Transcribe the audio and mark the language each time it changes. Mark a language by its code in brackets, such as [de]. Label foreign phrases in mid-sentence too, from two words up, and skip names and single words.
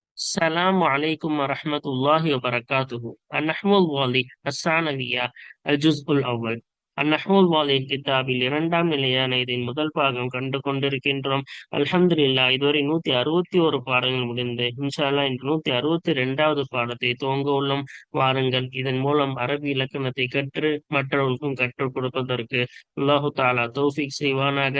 [ar] السلام عليكم ورحمة الله وبركاته. النحو الواضح الثانوية الجزء الأول. [ta] النحو الواضح கிதாபில் இரண்டாம் நிலையான இதன் முதல் பாகம் கண்டு கொண்டிருக்கின்றோம். அல்ஹம்துலில்லாஹ், இதுவரை 161 பாடங்கள் முடிந்து [ar] إن شاء الله [ta] இன்று 162வது பாடத்தை துவங்க உள்ளோம். வாருங்கள், இதன் மூலம் அரபி இலக்கணத்தை கற்று மற்றவர்களுக்கும் கற்றுக் கொடுப்பதற்கு [ar] الله تعالى [ta] தௌஃபீக் செய்வானாக.